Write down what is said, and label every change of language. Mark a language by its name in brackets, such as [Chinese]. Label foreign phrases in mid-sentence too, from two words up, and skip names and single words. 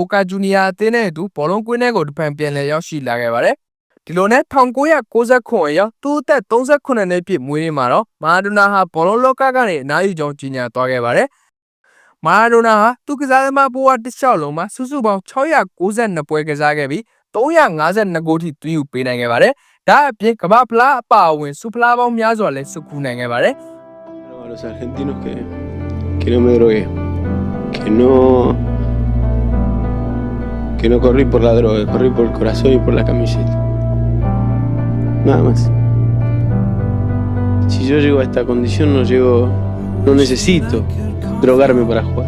[Burmese] ကာဂျူနီယာအသင်းနဲ့အတူဘောလုံးကွင်းထဲကိုတဖန်ပြန်လည်ရောက်ရှိလာခဲ့ပါတယ်ဒီလိုနဲ့1999ရောက်သူ့အသက်38နှစ်ပြည့်မွေးနေ့မှာတော့မာရာဒိုနာဟာဘောလုံးလောကကနေအနားယူကြောင်းကြေညာသွားခဲ့ပါတယ်မာရာဒိုနာဟာသူကစားသမားဘဝတစ်လျှောက်လုံးမှာစုစုပေါင်း692ပွဲကစားခဲ့ပြီး352ဂိုးထိသွင်းယူပေးနိုင်ခဲ့ပါတယ်ဒါအပြင်ကမ္ဘာဖလားအပါအဝင်စူဖလားပေါင်းများစွာလည်းစုကူးနိုင်ခဲ့ပါတယ် [Spanish] A los argentinos que no me drogué, que no corrí por la droga, corrí por el corazón y por la camiseta. Nada más. Si yo llego a esta condición no necesito drogarme para jugar.